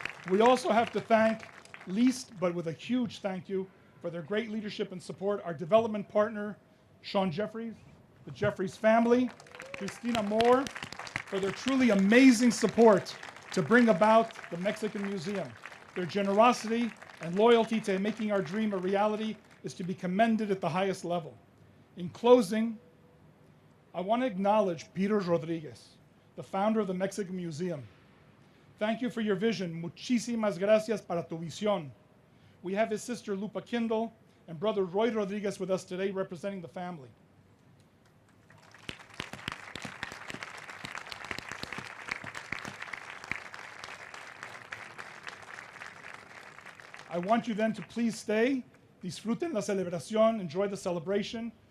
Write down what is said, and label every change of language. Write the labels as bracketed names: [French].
[English] We also have to thank, least but with a huge thank you, for their great leadership and support, our development partner, Sean Jeffries, the Jeffries family, Christina Moore, for their truly amazing support to bring about the Mexican Museum. Their generosity and loyalty to making our dream a reality is to be commended at the highest level. In closing, I want to acknowledge Peter Rodriguez, the founder of the Mexican Museum. Thank you for your vision. [Spanish] Muchísimas gracias para tu visión. [English] We have his sister Lupa Kindle and brother Roy Rodriguez with us today representing the family. I want you then to please stay, [Spanish] disfruten la celebración, [English] enjoy the celebration.